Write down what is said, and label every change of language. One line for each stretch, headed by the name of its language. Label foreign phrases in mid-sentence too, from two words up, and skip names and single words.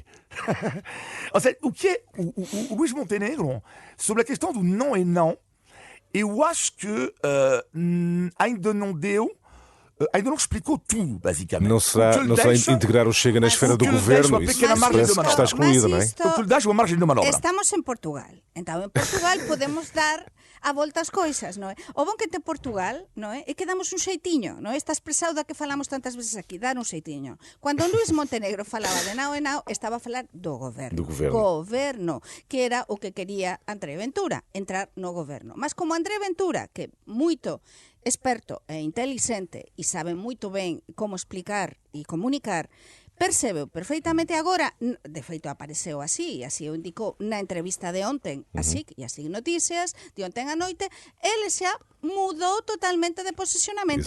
Portuguese: Ou seja, o que é o Luís Montenegro, sobre a questão do não é não, eu acho que ainda não explicou tudo, basicamente. Não será integrar o Chega na esfera do governo? Isso está excluído, não é? Então tu lhe dás uma margem de manobra. Estamos em Portugal. Então, em Portugal podemos dar a volta às coisas,
Galician: non é? O bon que ten Portugal, non é? É que damos un xeitiño, non é? Esta expresao da que falamos tantas veces aquí, dar un xeitiño. Cando Luís Montenegro falaba de nao e nao, estaba a falar do goberno. Goberno, que era o que quería André Ventura, entrar no goberno. Mas como André Ventura, que moito experto e inteligente e sabe moito ben como explicar e comunicar, percebeu perfeitamente agora, de feito apareceu así o indicou na entrevista de onten, así Noticias, de onten a noite, ele xa mudou totalmente de posicionamento.